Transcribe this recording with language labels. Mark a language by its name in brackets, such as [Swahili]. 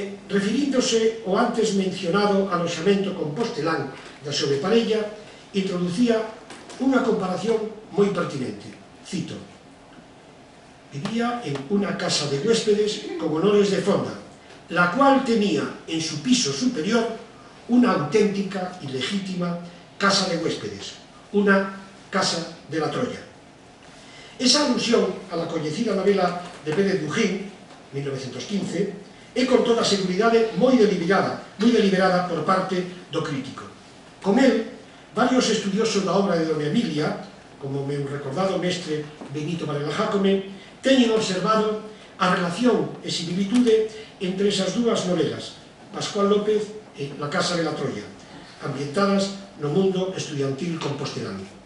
[Galician] Referíndose ao antes mencionado aloxamento compostelán da sobreparella, introducía unha comparación moi pertinente. [Spanish] Cito: «Vivía en una casa de huéspedes con honores de fonda, la cual tenía en su piso superior una auténtica y legítima casa de huéspedes, una casa de la Troya». [Galician] Esa alusión a la coñecida novela de Pérez Dujín, 1915, é con toda seguridade moi deliberada por parte do crítico. Con el, varios estudiosos da obra de dona Emilia, como o meu recordado mestre Benito Varela Jácome, teñen observado a relación e similitude entre esas dúas novelas, Pascual López e La Casa de la Troya, ambientadas no mundo estudiantil compostelán.